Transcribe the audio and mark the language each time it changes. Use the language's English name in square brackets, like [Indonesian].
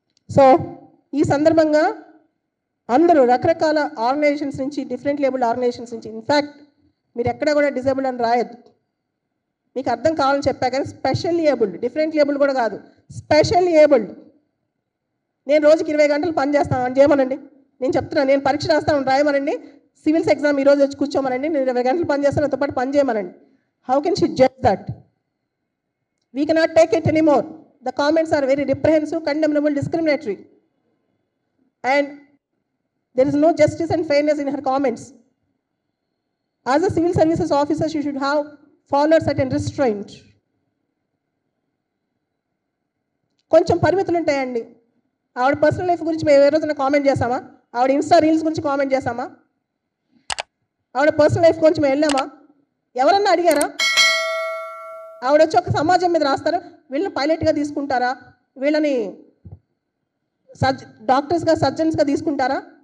[Telugu] So ఈ సందర్భంగా అందరూ రకరకాల ఆర్గనైజేషన్స్ నుంచి, డిఫరెంట్ లేబుల్డ్ ఆర్గనైజేషన్స్ నుంచి, ఇన్ఫ్యాక్ట్ మీరు ఎక్కడ కూడా డిజేబుల్డ్ అని రాయొద్దు, మీకు అర్థం కావాలని చెప్పా కానీ స్పెషల్ ఏబుల్డ్, డిఫరెంట్ లేబుల్ కూడా కాదు, స్పెషల్ ఏబుల్డ్. నేను రోజుకి 20 గంటలు పని చేస్తాను అని చేయమనండి. నేను చెప్తున్నాను, నేను పరీక్ష రాస్తాను రాయమనండి, సివిల్స్ ఎగ్జామ్ ఈరోజు వచ్చి కూర్చోమనండి, నేను 20 గంటలు పని చేస్తాను, నాతో పాటు పని చేయమనండి. [English] How can she judge that? We cannot take it anymore. The comments are very reprehensive, condemnable, discriminatory, and there is no justice and fairness in her comments. As a civil services officer, she should have followed certain restraint. [Telugu] కొంచెం పరిమితులు ఉంటాయండి. ఆవిడ personal life గురించి మేము ఏ రోజున comment చేసామా? ఆవిడ Insta reels గురించి కామెంట్ చేసామా? ఆవిడ పర్సనల్ లైఫ్ గురించి మేము వెళ్ళామా? ఎవరన్నా అడిగారా? ఆవిడ వచ్చి ఒక సమాజం మీద రాస్తారు, వీళ్ళని పైలట్గా తీసుకుంటారా, వీళ్ళని డాక్టర్స్గా, సర్జన్స్గా తీసుకుంటారా?